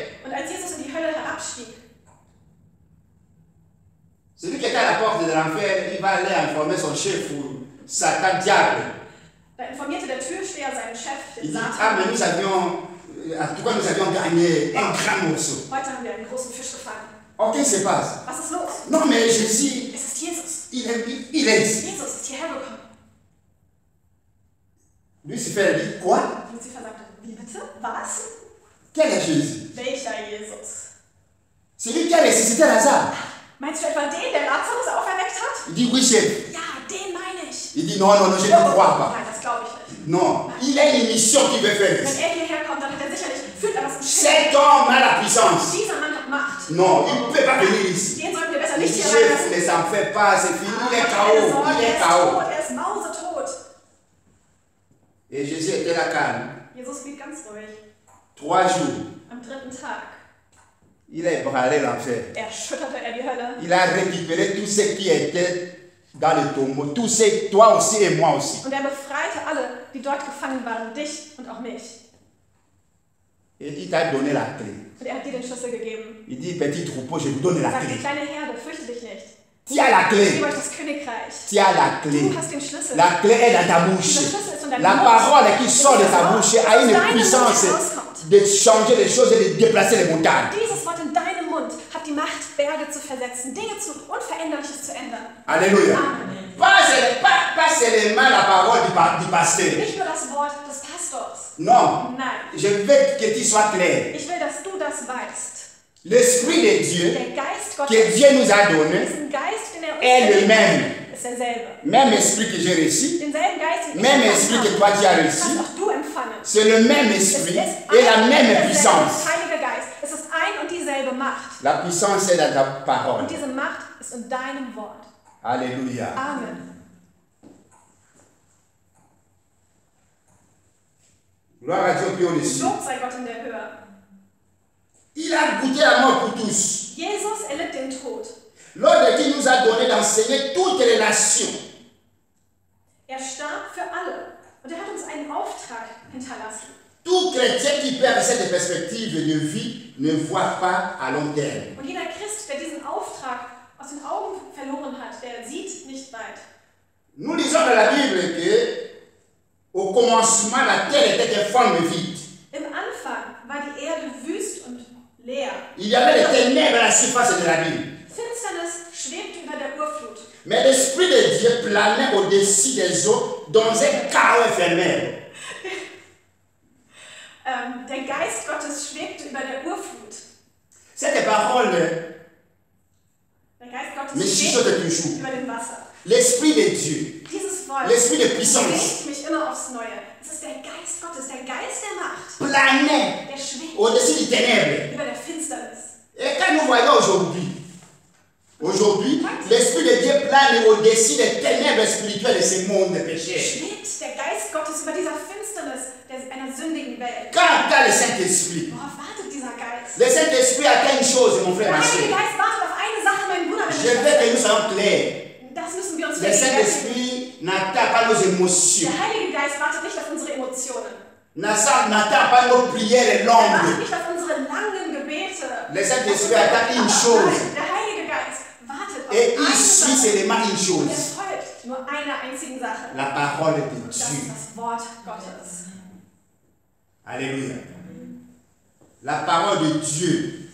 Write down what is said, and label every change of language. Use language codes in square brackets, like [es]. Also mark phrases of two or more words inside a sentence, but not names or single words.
[de] Und als Jesus in die Hölle herabstieg, [fr] celui qui est à la porte de l'enfer, il va aller informer son chef ou Satan, diable. [de] da informierte der Türsteher seinen Chef, [fr] Il [de] den [fr] dit, ah Satan. mais nous avions, en tout cas nous avions gagné un grand morceau. [de] Heute haben wir einen großen Fisch gefangen. [fr] Oh, qu'est-ce qui se passe? [de] Was ist los? [fr] Non mais Jésus, [de] Es ist Jesus. [fr] il est ici. [de] Jesus ist hierher gekommen. [fr] Lucifer dit, quoi? [de] Luzifer sagte: Wie bitte? Was? [fr] Quel est Jésus? [de] Welcher Jesus? [fr] Celui qui a ressuscité Lazare. [de] Meinst du etwa den, der Lazarus auferweckt hat? [fr] Il dit, oui chef. [de] Ja, den meine ich. [fr] Il dit, non, non, non, je ne crois pas. [de] Nein, das glaube ich nicht. [fr] Non, il a une mission qu'il veut faire [de] Wenn [fr] ici. [de] er hierher kommt, dann hat er sicherlich, fühlt er was im Schiff. [fr] Cet homme a la puissance. [de] Dieser Mann hat Macht. [fr] Non, il ne peut pas venir ici. [de] Den sollten wir besser [fr] Il [de] nicht [fr] dit, [de] hier [fr] chef, [de] reinlassen. [fr] ne s'en fait pas, c'est fini, il est [de] Keine [fr] KO, [de] Sorge, [fr] il [de] er [fr] est [de] ist [fr] KO. [de] tot, er ist mausetot. [fr] Et Jésus était là calme. [de] Jesus blieb ganz ruhig. [fr] 3 jours, [de] Am dritten Tag [fr] il a ébranlé l'enfer. [de] erschütterte er die Hölle. [fr] Il a récupéré tout ce qui était dans le tombeau. Tous ces, toi aussi et moi aussi. [de] Und er befreite alle, die dort gefangen waren, dich und auch mich. [fr] Et il t'a donné la clé. [de] Und er hat dir den Schlüssel gegeben. [fr] Il dit, petit troupeau, je vous donne la [de] Er sagt, [fr] clé. [de] kleine Herde, fürchte dich nicht. [fr] Tu as la [de] Ich [fr] clé. [de] gebe euch das Königreich. [fr] Tu as la clé. [de] Du hast den Schlüssel. [fr] La clé est dans ta bouche. [de] Dieser Schlüssel ist in deinem [fr] La [de] Mund. [fr] parole qui [de] Es [fr] sort [de] ist [fr] de [de] das [fr] ta [de] Wort, [fr] bouche [de] das [fr] a [de] aus [fr] une [de] deinem Mund [fr] puissance [de] herauskommt. [fr] de changer les choses et de déplacer les montagnes. [de] Dieses Wort in deinem Mund hat die Macht, Berge zu versetzen, Dinge zu Unveränderliches zu ändern. [fr] Alléluia. [de] Amen. [fr] Pas seulement la parole du pasteur. [de] Nicht nur das Wort des Pastors. [fr] Non. [de] Nein. [fr] Je veux que tu sois clair. [de] Ich will, dass du das weißt. [fr] L'Esprit de Dieu [de] Der Geist [fr] que [de] Gottes, [fr] Dieu nous a donné [de] diesen Geist, den er uns [fr] est le [de] gegeben [fr] même. [de] hat, ist derselbe. [fr] Même esprit que j'ai reçu, [de] Denselben Geist, den [fr] même [de] ich [fr] esprit que [de] empfangen [fr] toi tu as [de] habe, [fr] reçu, [de] hast auch du empfangen. [fr] c'est le même [de] Es [fr] esprit [de] ist [fr] et la [de] ein und [fr] même [de] derselbe [fr] puissance. [de] Heilige Geist. Es ist ein und dieselbe Macht. [fr] La puissance est dans ta parole. [de] Und diese Macht ist in deinem Wort. [fr] Alléluia. [de] Amen. [fr] Gloire à Dieu qui est au-dessus. [de] Lob sei Gott in der Höhe. [fr] Il a goûté la mort pour tous. [de] Jesus erlitt den Tod. [fr] L'ordre qu'il nous a donné d'enseigner toutes les nations. [de] Er starb für alle. Und er hat uns einen Auftrag hinterlassen. [fr] Tout chrétien qui perd cette perspective de vie ne voit pas à long terme. [de] Und jeder Christ, der diesen Auftrag aus den Augen verloren hat, der sieht nicht weit. [fr] Nous lisons dans la Bible que au commencement la terre était informe vide. [de] Im Anfang war die Erde wüst und leer. [fr] Il y avait des ténèbres à la surface de la Bible. [de] Finsternis schwebte über der Urflut. [fr] Mais l'Esprit de Dieu planait au-dessus des eaux dans un chaos éphémère. [de] Der Geist Gottes schwebte über der Urflut. [fr] Cette parole [de] Der Geist Gottes [fr] me [de] schwebt [fr] chuchote toujours. [de] über dem Wasser. [fr] L'Esprit de Dieu, [de] Dieses Wort [fr] l'Esprit de puissance, [de] bewegt mich immer aufs Neue. Es ist der Geist Gottes, der Geist der Macht. [fr] planait [de] Der schwebt [fr] au-dessus des ténèbres. [de] über der Finsternis. [fr] Et quand nous voyons aujourd'hui, l'Esprit de Dieu plane au-dessus des ténèbres spirituelles de ce monde péché. [de] Schwebt der Geist Gottes über dieser Finsternis einer sündigen Welt. [fr] Quand tu as le Saint-Esprit, [de] Worauf wartet dieser Geist? [fr] le Saint-Esprit attend une chose, mon frère, [de] Der [fr] ma [de] Heilige [fr] soeur. [de] Geist wartet auf eine Sache, mein Bruder, [fr] Je [de] wenn [fr] veux que nous soyons clairs. [de] das müssen wir uns [fr] Le [de] vergegenwärtigen. [fr] Saint-Esprit n'attend pas nos émotions, [de] Der Heilige Geist wartet nicht auf unsere Emotionen. [fr] n'attend pas nos prières [de] Er [fr] longues. [de] wartet nicht auf unsere langen Gebete. [fr] Le Saint-Esprit attend une chose [de] Nein, der Heilige Geist wartet auf [fr] et il [de] eine [fr] suit [de] Sache. [fr] seulement une [de] Und er [fr] chose, [de] folgt nur einer einzigen Sache. [fr] la parole de [de] Und das ist [fr] Dieu. [de] das Wort Gottes. [fr] Alléluia. La parole de Dieu